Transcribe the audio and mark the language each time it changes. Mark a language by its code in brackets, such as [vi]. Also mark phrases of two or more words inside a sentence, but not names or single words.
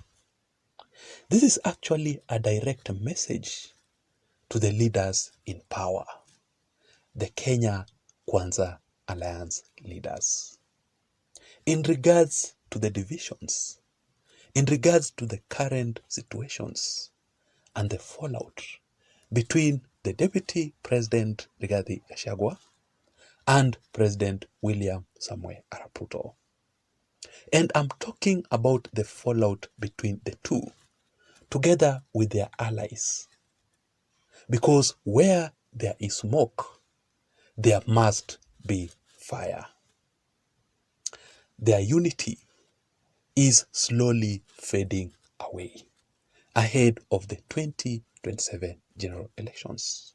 [en] This is actually a direct message to the leaders in power, the Kenya Kwanza Alliance leaders. In regards to the divisions, in regards to the current situations and the fallout between the Deputy President Rigathi Gachagua and President William Samoei Arap Ruto. And I'm talking about the fallout between the two, together with their allies. Because where there is smoke, there must be fire. Their unity is slowly fading away ahead of the 2027 general elections.